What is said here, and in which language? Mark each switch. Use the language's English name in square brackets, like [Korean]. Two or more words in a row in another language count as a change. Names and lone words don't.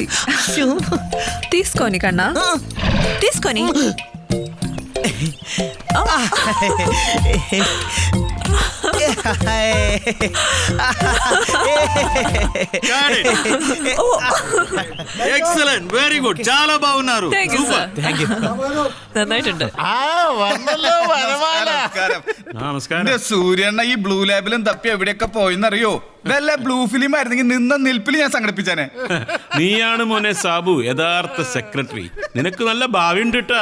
[Telugu] తీసుకొని కన్నా తీసుకొని [English] excellent, very good, [Telugu] చాలా బాగున్నారు. [Malayalam] നമസ്കാരം. സൂര്യണ്ണ ഈ [English] blue labilum [Malayalam] തപ്പി എവിടെയൊക്കെ പോയെന്നറിയോ? വല്ല [English] blue film [Malayalam] ആയിരുന്നെങ്കിൽ നിന്ന നിൽപ്പിൽ ഞാൻ സംഘടിപ്പിച്ചാനെ. നീയാണ് മോനെ സാബു യഥാർത്ഥ സെക്രട്ടറി. നിനക്ക് നല്ല ഭാവി ഉണ്ട് കേട്ടാ.